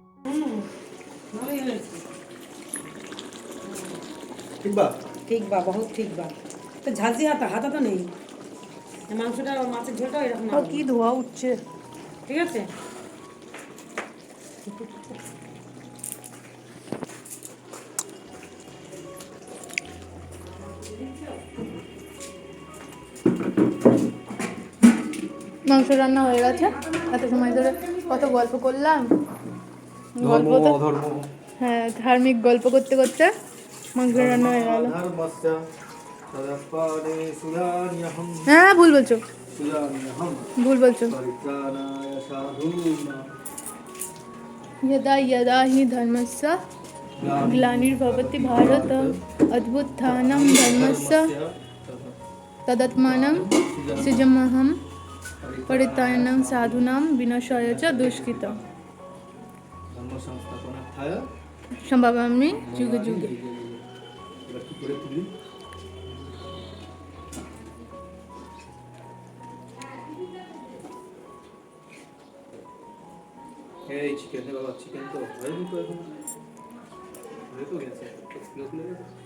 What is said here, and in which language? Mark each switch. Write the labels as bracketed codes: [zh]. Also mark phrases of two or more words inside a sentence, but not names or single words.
[bho] ठीक बा? ठीक बा, बहुत ठीक बा। [bn] তো ঝাঁঝি হাতা তো নেই, মাংসটা মাছের ঝোলটা এরকম না। কি ধোয়া উঠছে। ঠিক আছে, মাংস রান্না হয়ে গেছে। এত সময় ধরে কত গল্প করলাম, গল্প ধর্ম তো অধর্ম হ্যাঁ ধার্মিক গল্প করতে করতে মাংস রান্না হয়ে গেল। [sa] धर्मस्य तदपाने सुधान्यहम [bn] হ্যাঁ ভুল বলছো, [sa] সুধান্যহম [bn] ভুল বলছো। [sa] परित्राणाय साधूनां यदा यदा हि धर्मस्य ग्लानिर्भवति भारत अद्भुत्थानं धर्मस्य तदात्मानं सृजमहं परित्राणां साधूनां विनाशाय च दुष्कृतम् धर्म संस्थापनार्थाय सम्भवामि युगे युगे। [bn] এবার কি করে তুলি? এই চিকেন রে বাবা, চিকেন তো হয়নি তো এখন, হয়ে তো গেছে, খুলে খুলে গেছে।